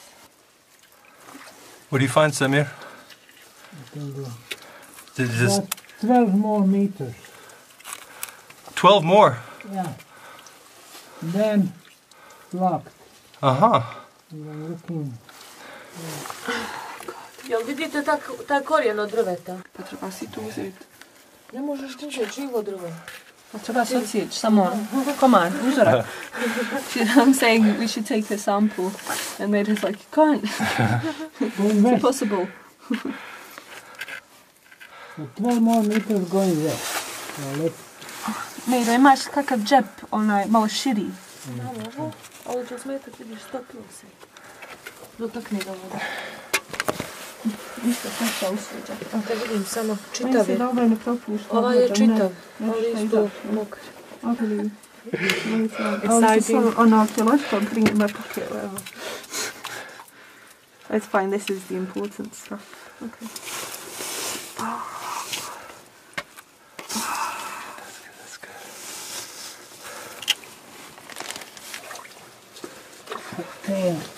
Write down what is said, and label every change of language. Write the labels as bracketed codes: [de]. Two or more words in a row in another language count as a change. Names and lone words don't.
[en] What do you find, Semir? About 12 more meters. 12 more? Yeah. Then blocked. Uh-huh. And I'm looking. [bs] Jel vidite taj korijen od drveta? Pa treba si tu uzeti. Ne možeš uzeti živo drvo. Pa treba se odsjeći, samo [en] come on, [bs] uzorak. [en] I'm saying we should take a sample, and they're just like, you can't. It's impossible. So 12 more meters going there. So let's... [bs] Mejra, imaš kakav džep, onaj, malo širi? Ovo, ovo će smetat, vidiš, stopilo se. Dotakni ga voda. Ništa smeća usređa. Da vidim samo, čitav Meni se je. dobro ne propušta. Ovaj je čitav, ali isto mokar. [en] Okay. On archaeological, bring it in my pocket, whatever. It's fine, this is the important stuff. Okay. Okay.